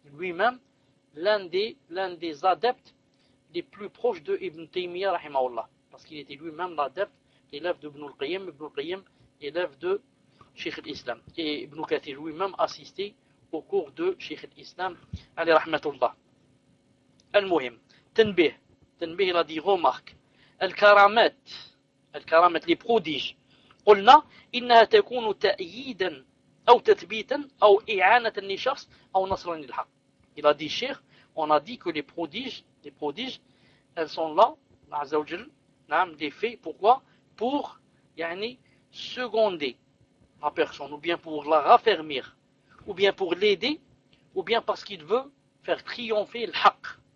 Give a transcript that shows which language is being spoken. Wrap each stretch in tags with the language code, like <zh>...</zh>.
<fr>Lui-même, l'un des adeptes les plus proches de Ibn Taymiyyah rahimahullah, parce qu'il était lui-même l'adepte, l'élève de Ibn al-Qayyim, élève de Cheikh al-Islam, et Ibn Kathir lui-même assisté au cours de Cheikh al-Islam alayhi rahmatullah.</fr> <ar>Al-Muhim, tenbih,</ar> <fr>il a dit remarque,</fr> <ar>al-karamat,</ar> <fr>les prodiges,</fr> <ar>قلنا إنها تكون تأييدا أو تثبيتا أو إعانة للشخص أو نصرا للحق.</ar> <fr>Il a dit Cheikh, on a dit que les prodiges, elles sont là, azawjil, des faits, pourquoi? Pour, yani, seconder la personne, ou bien pour la raffermir, ou bien pour l'aider, ou bien parce qu'il veut faire triompher le haqq.</fr>